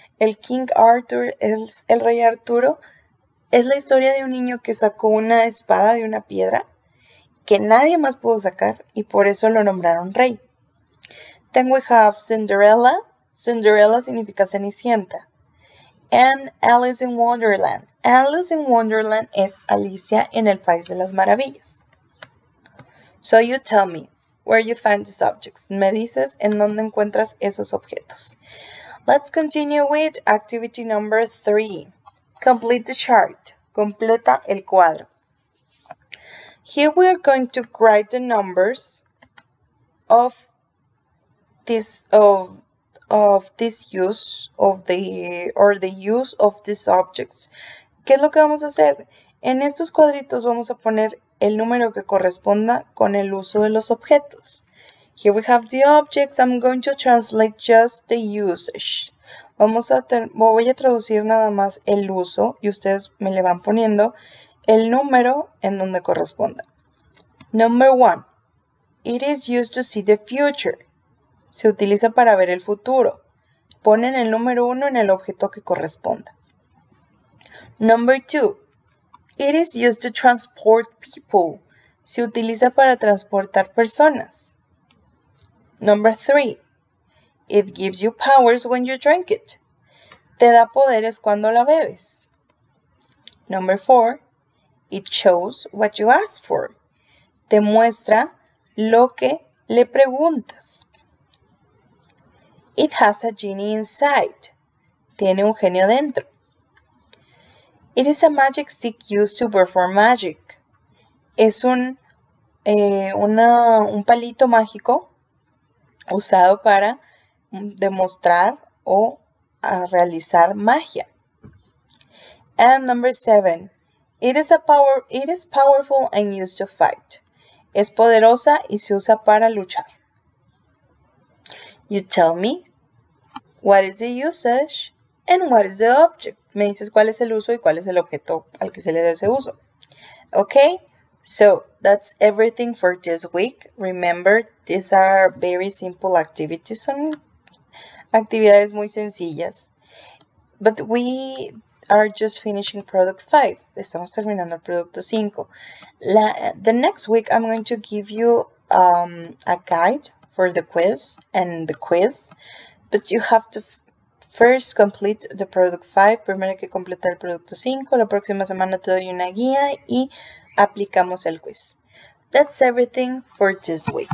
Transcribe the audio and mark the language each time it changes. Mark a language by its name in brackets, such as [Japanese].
[Spanish] El King Arthur, el rey Arturo, es la historia de un niño que sacó una espada de una piedra que nadie más pudo sacar y por eso lo nombraron rey. [English] Then we have Cinderella. Cinderella [Spanish] significa Cenicienta. [English] And Alice in Wonderland. Alice in Wonderland [Spanish] es Alicia en el País de las Maravillas. [English] So you tell me where you find these objects. [Spanish] Me dices en dónde encuentras esos objetos. [English] Let's continue with activity number 3. Complete the chart. [Spanish] Completa el cuadro. [English] Here we are going to write the numbers of this use of the use of these objects. [Spanish] ¿Qué es lo que vamos a hacer? En estos cuadritos vamos a poner el número que corresponda con el uso de los objetos. [English] Here we have the objects. I'm going to translate just the usage. [Spanish] Voy a traducir nada más el uso y ustedes me le van poniendo el número en donde corresponda. [English] Number 1. It is used to see the future. [Spanish] Se utiliza para ver el futuro. Ponen el número 1 en el objeto que corresponda. [English] Number 2. It is used to transport people. [Spanish] Se utiliza para transportar personas. [English] Number 3. It gives you powers when you drink it. [Spanish] Te da poderes cuando la bebes. [English] Number 4. It shows what you ask for. [Spanish] Te muestra lo que le preguntas. [English] It has a genie inside. [Spanish] Tiene un genio dentro. [English] It is a magic stick used to perform magic. [Spanish] Es un palito mágico usado para demostrar o realizar magia. [English] And number 7. It is powerful and used to fight. [Spanish] Es poderosa y se usa para luchar. [English] You tell me what is the usage and what is the object. [Spanish] Me dices cuál es el uso y cuál es el objeto al que se le da ese uso. [English] Okay, so that's everything for this week. Remember, these are very simple activities. [Spanish] Son actividades muy sencillas. [English] But we are just finishing product 5. [Spanish] Estamos terminando el producto 5. [English] The next week I'm going to give you a guide for the quiz and the quiz. But you have to first complete the product 5. [Spanish] Primero hay que completar el producto 5. La próxima semana te doy una guía y aplicamos el quiz. [English] That's everything for this week.